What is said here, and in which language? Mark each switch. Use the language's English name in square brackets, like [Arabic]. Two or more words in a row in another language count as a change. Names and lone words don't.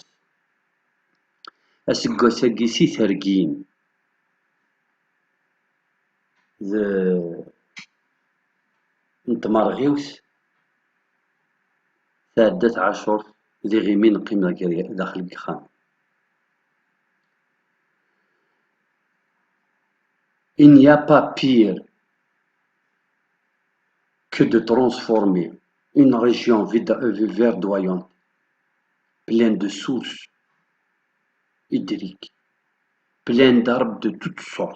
[Kabyle] Aseggas-agi si tergin n tmerɣiwt tɛedda tɛacurt d iɣimi neqqim daxel n uxxam. [French] Il n'y a pas pire que de transformer une région verdoyante, pleine de sources hydriques, pleine d'arbres de toutes sortes.